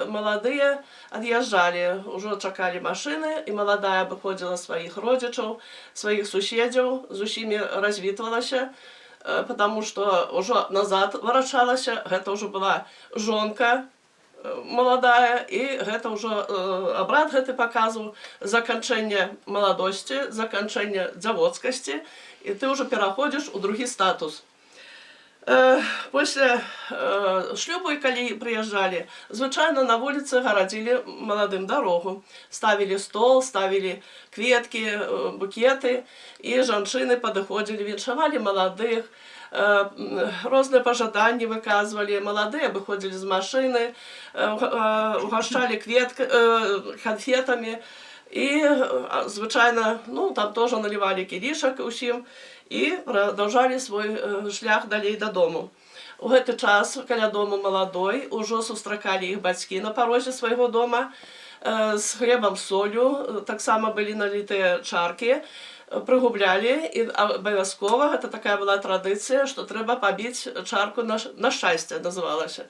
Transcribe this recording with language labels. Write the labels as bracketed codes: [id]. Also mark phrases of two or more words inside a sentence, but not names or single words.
[be] маладыя ад'язджалі, ўжо чакалі машыны, і маладая абыходзіла сваіх родзічаў, сваіх суседзяў, з усімі развітвалася, потому што ўжо назад варачалася, гэта ўжо была жонка маладая, і гэта ўжо абрад гэты паказваў заканчэнне маладосці, заканчэнне дзявоцкасці, і ты ўжо пераходзіш у другі статус. [ru] После [uk] шлюбу, коли [ru] приезжали, звычайно на улице городили молодым дорогу. Ставили стол, ставили кветки, букеты, и женщины подходили, венчавали молодых, разные пожадания выказывали. Молодые выходили из машины, угощали конфетами. [uk] І, звичайно, ну, там теж наливали кілішок усім і продовжали свій шлях далі додому. [be] У гэты час каля дому маладой ужо сустракалі іх бацькі на парозе свайго дома з хлебам, солью, таксама былі налітыя чаркі, прыгублялі, і абавязкова, гэта такая была традыцыя, што трэба пабіць чарку на шчасце, называлася.